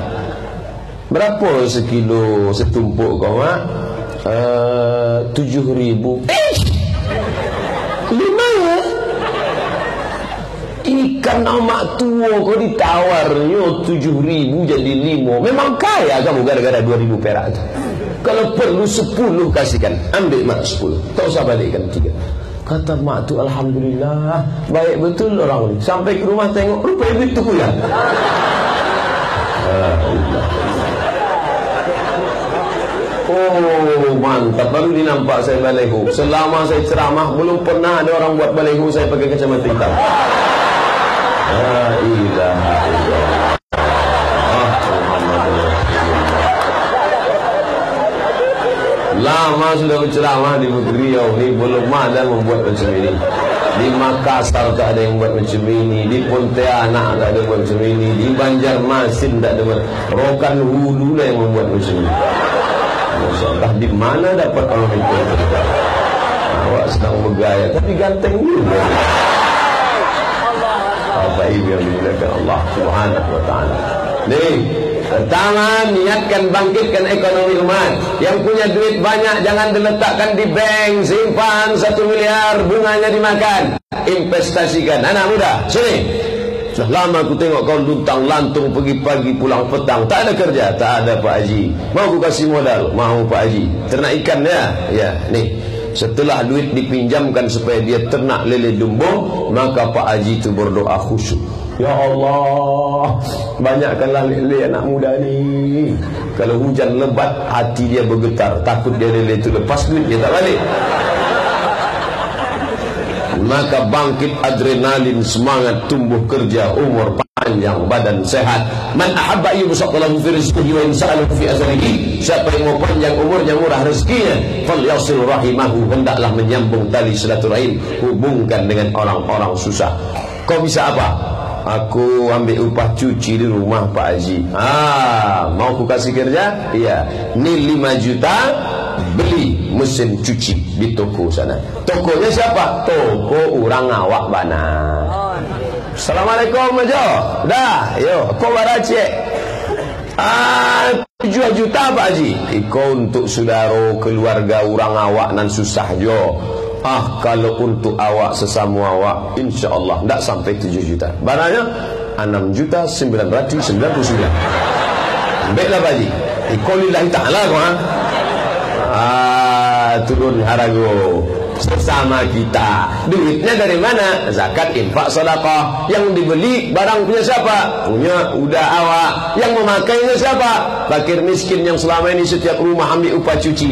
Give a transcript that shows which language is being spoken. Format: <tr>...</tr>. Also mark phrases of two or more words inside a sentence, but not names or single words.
<id>Berapa sekilo setumpuk kau mak? 7.000. 5 ya? Ikan amak tua kau ditawarnya 7.000 jadi 5. Memang kaya kamu gara-gara 2.000 perak tu. Kalau perlu 10 kasihkan. Ambil mak 10, tak usah balikkan 3. Kata mak tu, alhamdulillah, baik betul orang ni. Sampai ke rumah tengok, rupanya duit tu pula. Oh mantap, baru dinampak saya balehu. Selama saya ceramah belum pernah ada orang buat balehu saya pakai kacamata hitam.</id> <ar>لا إله إلا الله.</ar> <id>Lama sudah berceramah di Riau ni, belum ada membuat macam ini. Di Makassar tak ada yang buat macam ini, di Pontianak tak ada buat macam ini, di Banjarmasin tak ada buat. Rokan Hulu lah yang membuat macam ini. Masyaallah, di mana dapat orang itu? Awak sedang bergaya tapi ganteng juga. Apa ibu yang dimuliakan Allah</id> <ar>سبحانه وتعالى.</ar> <id>Nih, pertama niatkan bangkitkan ekonomi umat. Yang punya duit banyak jangan diletakkan di bank, simpan 1 miliar, bunganya dimakan. Investasikan. Anak muda, sini. Sudah lama aku tengok kau luntang lantung pergi pagi pulang petang, tak ada kerja. Tak ada Pak Haji. Mau aku kasih modal? Mau Pak Haji. Ternak ikan ya? Ya, nih. Setelah duit dipinjamkan supaya dia ternak lele dumbung, maka Pak Haji itu berdoa khusyuk.</id> <ar>يا الله,</ar> <id>banyakkanlah lele anak muda ni. Kalau hujan lebat, hati dia bergetar, takut dia lele itu lepas duit dia tak balik. maka bangkit adrenalin, semangat, tumbuh kerja, umur panjang, badan sehat.</id> <ar>من أحب يبسط له في رزقه وينسأ له في أثره.</ar> <id>Siapa yang mau panjang umurnya, murah rezekinya,</id> <ar>فليصل رحمه,</ar> <id>hendaklah menyambung tali silaturahim, hubungkan dengan orang-orang susah. Kau bisa apa? Aku ambil upah cuci di rumah Pak Haji. Mau aku kasih kerja? Iya. Ini 5 juta, beli mesin cuci di toko sana. Tokonya siapa?</id> <min>Toko orang awak bana. Assalamualaikum Majo. Dah, yo, kau baracek.</min> <id>7 juta Pak Haji.</id> <min>Iko untuk saudara keluarga orang awak nan susah jo.</min> <id>Kalau untuk awak sesama awak, insya-Allah tidak sampai 7 juta. Barangnya 6.999. Baiklah Pak Haji.</id> <min>Iko</min> <ar>لله تعالى</ar> <min>kau. Turun harago sesama kita.</min> <id>Duitnya dari mana? Zakat, infak, sedekah. Yang dibeli barang punya siapa? Punya udah awak. Yang memakainya siapa? Fakir miskin yang selama ini setiap rumah ambil upah cuci.</id>